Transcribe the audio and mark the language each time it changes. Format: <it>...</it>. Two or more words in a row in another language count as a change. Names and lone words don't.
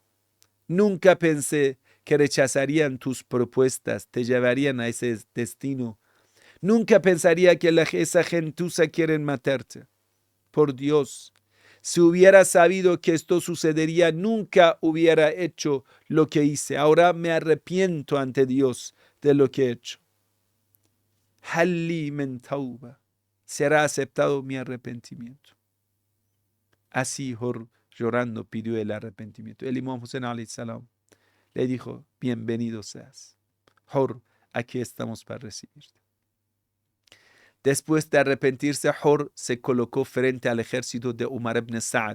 <es>Nunca pensé que rechazarían tus propuestas, te llevarían a ese destino. Nunca pensaría que esa gentuza quieren matarte. Por Dios, si hubiera sabido que esto sucedería, nunca hubiera hecho lo que hice. Ahora me arrepiento ante Dios de lo que he hecho.</es> <ar>Halli min tauba.</ar> <es>Será aceptado mi arrepentimiento. Así Hor llorando pidió el arrepentimiento. El Imam Hussein</es> <ar>alayhi salam</ar> <es>le dijo, bienvenido seas. Hor, aquí estamos para recibirte. Después de arrepentirse, Hor se colocó frente al ejército de Umar ibn Sa'ad.</es>